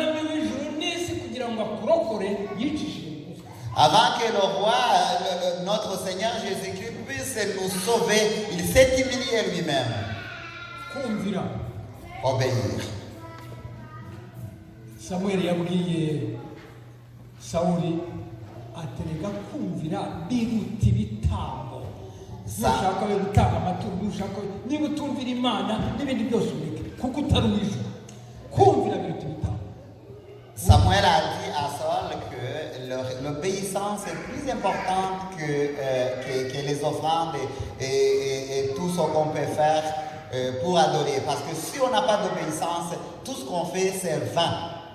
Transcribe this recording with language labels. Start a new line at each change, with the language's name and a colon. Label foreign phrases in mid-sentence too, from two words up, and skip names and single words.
French: Avant que le roi, notre Seigneur Jésus-Christ puisse nous sauver, il s'est humilié lui-même. Obéir.
Rundi: Samuel yabwiye Sawuli aterega kumvira biruta ibitambo. Nushaka we gutanga amaturo, nushaka niba utumvira Imana n'ibindi byose ureke kuko utari uwijuru. Kumvira biruta ibitambo.
French: Samuel a dit à Saul que l'obéissance est plus importante que les offrandes et tout ce qu'on peut faire pour adorer. Parce que si on n'a pas d'obéissance, tout ce qu'on fait, c'est vain.